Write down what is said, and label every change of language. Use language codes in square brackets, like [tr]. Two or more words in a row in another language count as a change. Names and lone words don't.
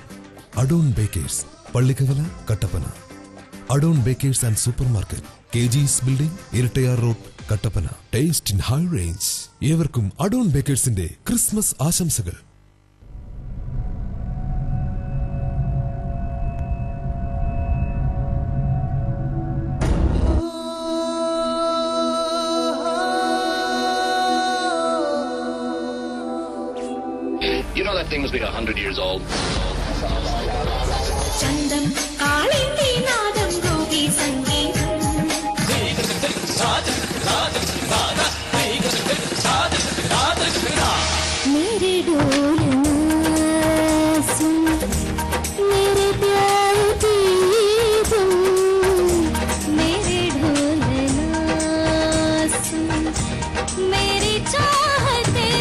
[ml] അഡോൺ ബേക്കേഴ്സ്, പള്ളിക്കവല, കട്ടപ്പന. അഡോൺ ബേക്കേഴ്സ് ആൻഡ് സൂപ്പർ മാർക്കറ്റ്, KG's ബിൽഡിംഗ്, ഇരട്ടയാർ റോഡ്, കട്ടപ്പന. [en] Taste in High Range. [ml] ഏവർക്കും അഡോൺ ബേക്കേഴ്സിന്റെ ക്രിസ്മസ് ആശംസകൾ. [en] You know that thing must be 100 years old. [ml] ചന്തം കാളിന്തി നാദം ഗോപി സംഗീതം [hi] मेरे डोलना सुन मेरे प्यार की धुन मेरे डोलना सुन मेरी चाहते